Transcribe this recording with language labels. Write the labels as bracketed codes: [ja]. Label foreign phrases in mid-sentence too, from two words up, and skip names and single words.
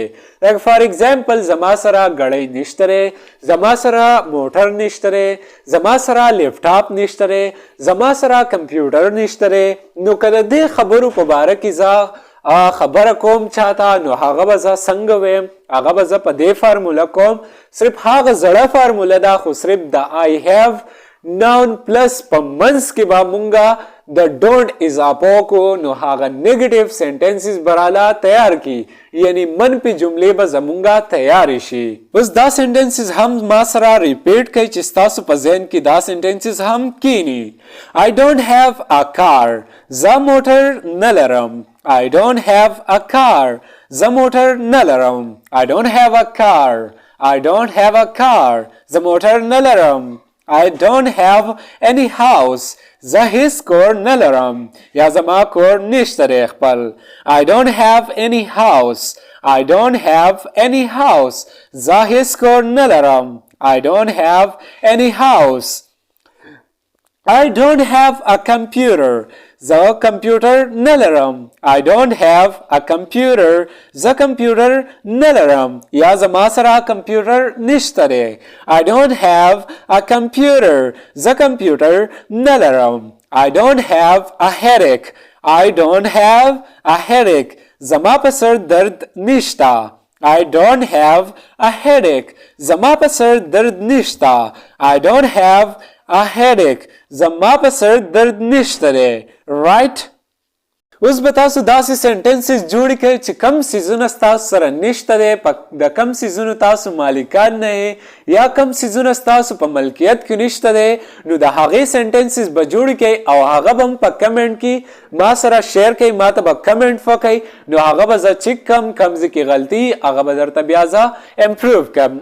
[ps] لکه [en] for example [ps] زما سره ګړۍ نشته دی، زما سره موټر نشته دی، زما سره لیپټاپ نشته دی، زما سره کمپیوټر نشته دی. نو که د دې خبرو په باره کې زه خبره کوم چاته، نو هغه به زه څنګه ویم؟ هغه به زه په دې فارموله کوم. صرف هغه زړه فارموله ده، خو صرف د [en] I have noun plus [ps] په منځ کې به مونږه د ډونټ اضافه کو، نو هغه [en] negative sentences [ps] براله تیار کی، یعنی منفي جملې به زمونږه تیار شي. اوس دا سنټنسز هم ما سره ریپیټ کړئ چې تاسو په ذهن کې دا سنټنسز هم کینی. [en] I don't have a car. [ps] زه موټر نه لرم. [en] I don't have a car. [ps] زه موټر نه لرم. [en] I don't have a car. I don't have a car. [ps] زه موټر نه لرم. [en] I don't have any house. [ps] زه هیڅ کور نه لرم یا زما کور نشته دی خپل. [en] I don't have any house. I don't have any house. [ps] زه هیڅ کور نه لرم. [en] I don't have any house. I don't have a computer. [ps] زه کمپیوټر نه لرم. [en] I don't have a computer. [ps] زه کمپیوټر نه لرم یا زما سره کمپیوټر نشته دی. [en] I don't have a computer. [ps] زه کمپیوټر نه لرم. [en] I don't have a headache. I don't have a headache. [ps] زما په سر درد نشته. [en] I don't have a headache. [ps] زما په سر درد نشته. [en] I don't have a headache. [ps] زما په سر درد نشته دی. right. اوس به تاسو داسې سنټنسز جوړ کړئ چې کم سیزونه تاسو سره نشته دی، د کم سیزونو تاسو مالکان نه یې یا کم سیزونه تاسو په ملکیت کې نشته دی، نو د هغې سنټنسز به جوړ کړئ او هغه به هم په کمنټ کې ما سره شیر کړئ، ما ته به کمنټ وکړئ، نو هغه به زه چیک کم ځای کې غلطي هغه به درته بیا زه امپروو کړم.